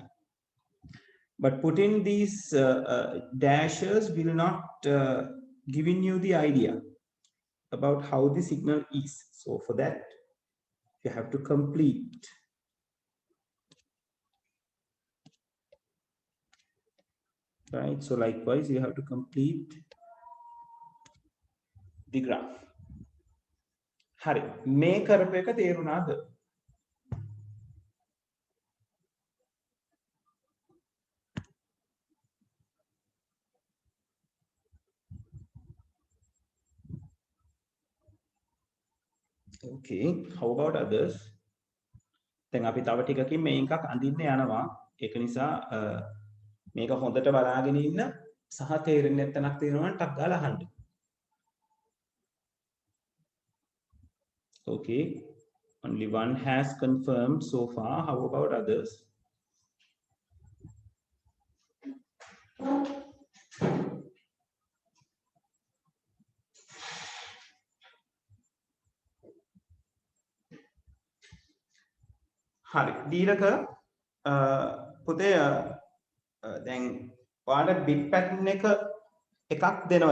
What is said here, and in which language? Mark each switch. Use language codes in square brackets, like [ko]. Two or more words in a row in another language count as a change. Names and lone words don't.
[en] But putting these dashes will not giving you the idea, about how the signal is. So for that, you have to complete. Right, so likewise, you have to complete the graph. [si] Hari, මේ කරපු එක තේරුණාද? [en] Okay, how about others? [si] දැන් අපි තව ටිකකින් මේ එකක් අඳින්න යනවා. ඒක නිසා මේක හොඳට බලාගෙන ඉන්න සහ තේරෙන්නේ නැත්නම් තේරෙනවා නම් ටක් ගාලා අහන්න. [en] Okay, only one has confirmed so far. How about others? [si] හරි. දීලක පුතේ දැන් ඔයාලට [en] bit pattern [si] එකක් දෙනවා.